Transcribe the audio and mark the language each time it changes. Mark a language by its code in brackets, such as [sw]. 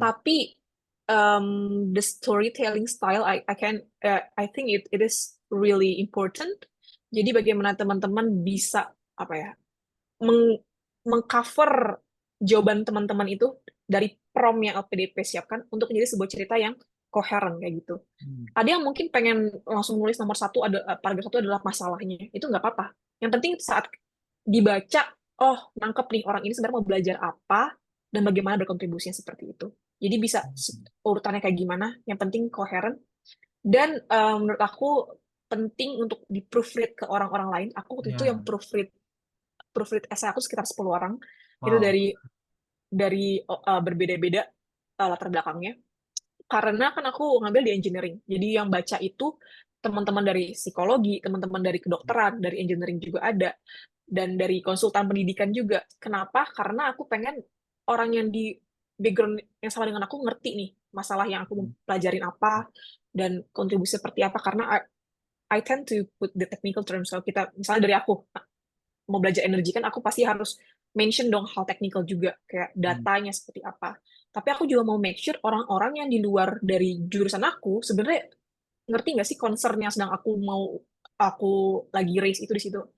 [id] tapi [en] the storytelling style, I think it is really important. [id] Jadi bagaimana teman-teman bisa apa ya, meng mengcover jawaban teman-teman itu dari prompt yang LPDP siapkan untuk menjadi sebuah cerita yang koheren kayak gitu. Hmm. Ada yang mungkin pengen langsung nulis nomor satu, ada paragraf satu adalah masalahnya, itu nggak apa-apa. Yang penting saat dibaca, oh nangkep nih orang ini sebenarnya mau belajar apa dan bagaimana berkontribusinya seperti itu. Jadi bisa urutannya kayak gimana, yang penting koheren. Dan menurut aku penting untuk di proofread ke orang-orang lain. Aku waktu itu yang Ya, proofread proofread essay aku sekitar 10 orang. Itu wow. dari berbeda-beda latar belakangnya. Karena kan aku ngambil di engineering. Jadi yang baca itu teman-teman dari psikologi, teman-teman dari kedokteran, dari engineering juga ada, dan dari konsultan pendidikan juga. Kenapa? Karena aku pengen orang yang di background yang sama dengan aku ngerti nih masalah yang aku pelajarin apa dan kontribusi seperti apa. Karena [en] I tend to put the technical terms. [id] Kalau kita misalnya dari aku mau belajar energi kan aku pasti harus mention dong hal teknikal juga kayak Hmm. datanya seperti apa. Tapi aku juga mau make sure orang-orang yang di luar dari jurusan aku sebenarnya ngerti nggak sih concern yang sedang aku lagi raise itu di situ.